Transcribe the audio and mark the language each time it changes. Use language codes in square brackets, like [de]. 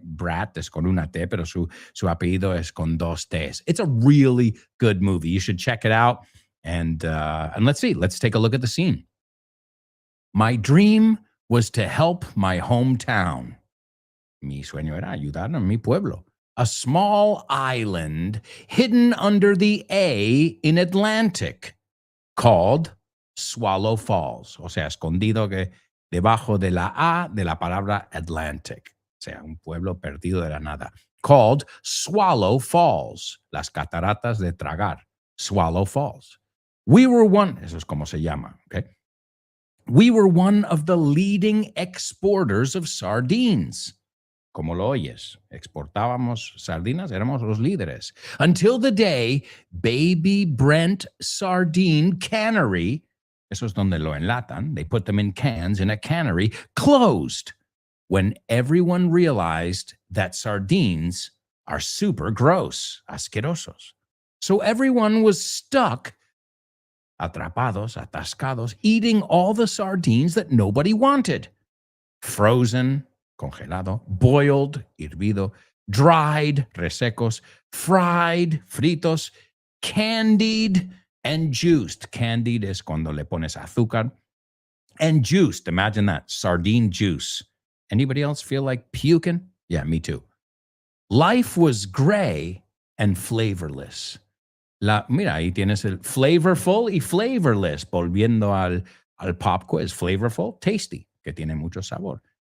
[es] Bratt es con una T, pero su apellido es con dos T's. [en] It's a really good movie. You should check it out. And let's see. Let's take a look at the scene. My dream was to help my hometown. [es] Mi sueño era ayudar a mi pueblo. [en] A small island hidden under the A in Atlantic called Swallow Falls. [es] O sea, escondido que debajo de la A de la palabra Atlantic. O sea, un pueblo perdido de la nada. Called Swallow Falls. Las cataratas de tragar. [en] Swallow Falls. We were one, [es] eso es como se llama, [en] okay? We were one of the leading exporters of sardines. [es] Como lo oyes, exportábamos sardinas, éramos los líderes. [en] Until the day Baby Brent Sardine Cannery, [es] eso es donde lo enlatan, [en] they put them in cans in a cannery, closed when everyone realized that sardines are super gross, asquerosos. So everyone was stuck, [es] atrapados, atascados, [en] eating all the sardines that nobody wanted. Frozen, congelado, boiled, hervido, dried, resecos, fried, fritos, candied, and juiced. [es] Candied es cuando le pones azúcar. [en] And juiced, imagine that, sardine juice. Anybody else feel like puking? Yeah, me too. Life was gray and flavorless. [es] Mira, ahí tienes el flavorful y flavorless. Volviendo al pop quiz, flavorful, tasty, que tiene mucho sabor.